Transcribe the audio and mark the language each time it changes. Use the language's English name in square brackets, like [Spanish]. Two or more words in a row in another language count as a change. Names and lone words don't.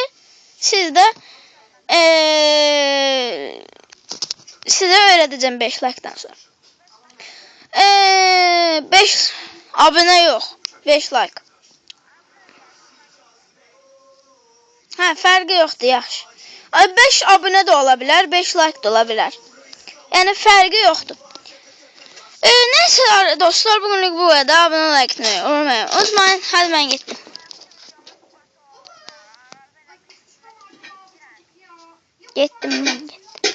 [Azerbaijani] Siz də sizə öyrədəcəm 5 like-dan sonra. 5 abunə yox. 5 like. Hə, fərqi yoxdur, yaxşı. 5 abunə də ola bilər, 5 like də ola bilər. Yəni fərqi yoxdur. [Turkish] Neyse dostlar, bugünlük bu kadar. Abone like unutmayın. Unutmayın. Hadi ben gittim. Gittim ben.